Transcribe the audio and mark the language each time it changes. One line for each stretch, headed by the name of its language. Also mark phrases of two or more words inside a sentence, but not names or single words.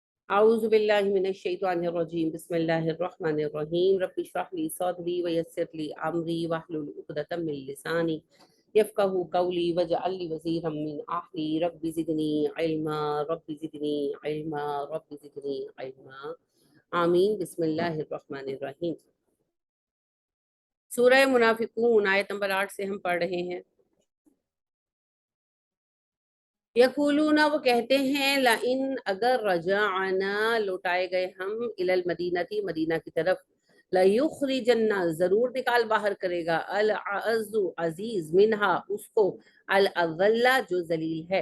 Arabic: أعوذ بالله من الشيطان الرجيم بسم الله الرحمن الرحيم رب اشرح لي صدري ويسر لي أمري واحلل عقدة من لساني يفقهوا قولي واجعل لي وزيرا من أهلي رب زدني علما رب زدني علما رب زدني علما آمين. بسم الله الرحمن الرحيم.
Hindi: सूरह मुनाफिकून आयत नंबर 8 से हम पढ़ रहे हैं। यकूलूना, वो कहते हैं,
Arabic: لئن,
Hindi: अगर रजाअना, लौटाए गए हम,
Arabic: إلى المدينة,
Hindi: मदीना की तरफ,
Arabic: ليخرجن,
Hindi: जरूर निकाल बाहर करेगा,
Arabic: الأعز,
Hindi: अजीज, मिनहा, उसको,
Arabic: الأذل,
Hindi: जो जलील है।